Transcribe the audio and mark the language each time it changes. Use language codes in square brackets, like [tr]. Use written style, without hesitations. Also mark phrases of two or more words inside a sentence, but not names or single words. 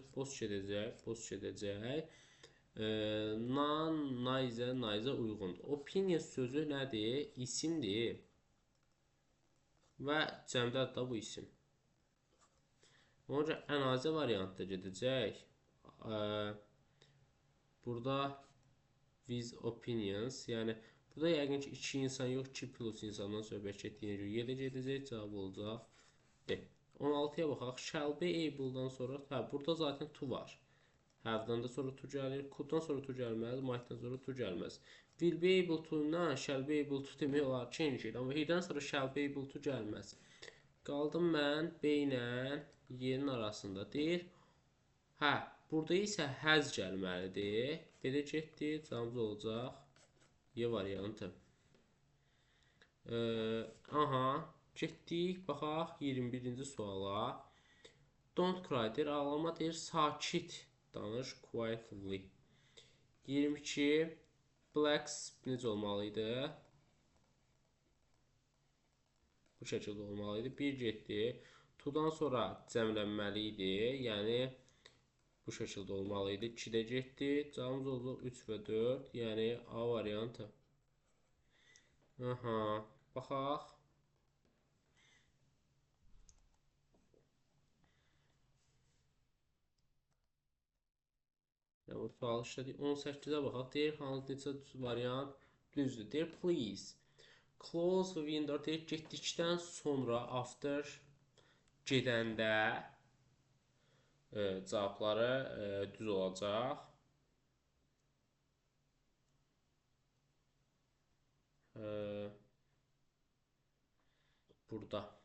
[az] Post gedəcək, post gedəcək. Nan, nayzə, nayzə uyğundur. Opinion sözü nədir? İsimdir. Və cəmdədir da bu isim. Ona görə ənazə variantda gedəcək. Burada [en] with opinions, [az] yəni burada yəqin ki 2 insan yox, 2 plus insandan söhbət getdiyinə görə Y-də gedəcək, cavab olacaq D. 16-ya baxaq. [en] Shall be able- [az] dan sonra, burada zaten to var. Have-dan da sonra to gəlir, could-dan sonra to gəlməz, might-dan sonra to gəlməz. [en] Will be able to-dan shall be able to [az] demək olar [en] change it, [az] amma he-dən sonra [en] shall be able to [az] gəlməz. Qaldım mən B ilə Y-nin arasında. Deyir, hə, burada isə has gəlməlidir. Belə getdi, cavabımız olacaq Y variantı. Aha, getdik, baxaq 21-ci suala. [en] Don't cry [az] deyir, ağlama deyir, sakit danış, quietly. 22, blacks necə olmalıydı? Bu şəkildə olmalıydı. 1 getdi. To-dan sonra cəmlənməli idi. Yəni, bu şəkildə olmalıydı. 2 də getdi. Cavabımız olacaq 3 və 4. Yəni, A variantı. Aha, baxaq. Yəni, bu sual işlədik. 18-ə baxaq. Deyir, hansı neçə variant düzdür. Deyir, please. [en] Close the window [az] deyir, getdikdən sonra after gedəndə cavabları düz olacaq. Burada.